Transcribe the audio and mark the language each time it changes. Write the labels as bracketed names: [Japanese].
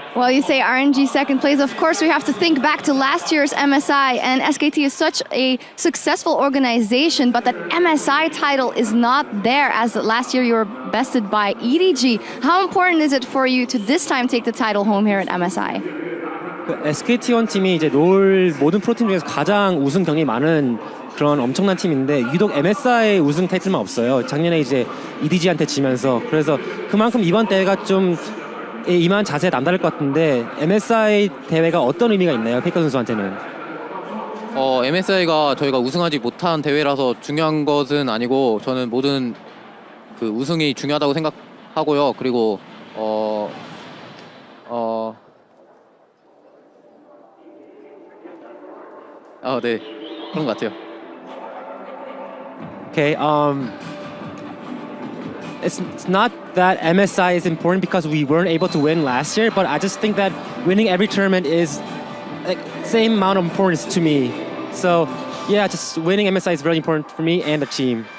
[English] Well, you say RNG second place. Of course, we have to think back to last year's MSI, and SKT is such a successful organization, but that MSI title is not there, as last year you were bested by EDG. How important is it for you to this time take the title home here at MSI? [Korean] SKT 팀이 이제 롤 모든 프로팀 중에서 가장 우승 경력이 많은 그런 엄청난 팀인데 유독 MSI 우승 타이틀만 없어요. 작년에 이제 EDG한테 지면서. 그래서 그만큼 이번 대회가 좀 이만 자세히 남다를 것 같은데 MSI 대회가 어떤 의미가 있나요? 페이커 선수한테는? MSI가 저희가 우승하지 못한 대회라서 중요한 것은 아니고 저는 모든 우승이 중요하다고 생각하고요. 그리고 네, 그런 것 같아요. [English] Okay, it's not that MSI is important because we weren't able to win last year, but I just think that winning every tournament is like same amount of importance to me. So yeah, just winning MSI is very important for me and the team.